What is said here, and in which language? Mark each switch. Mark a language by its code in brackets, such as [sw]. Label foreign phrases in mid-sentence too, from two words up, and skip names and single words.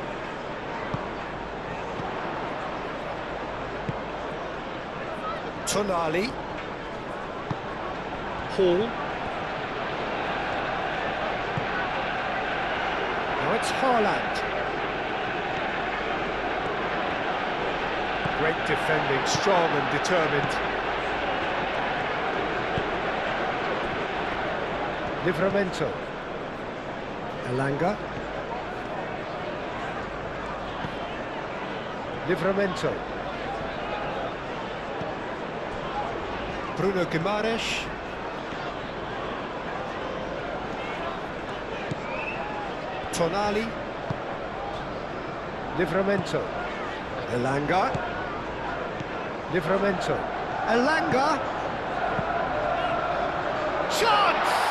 [en] Tonali. Hall. Now it's Haaland. Great defending, strong and determined. Livramento. Elanga. Livramento. Bruno Guimaraes. Tonali. Livramento. Elanga. Livramento. Elanga. Chance!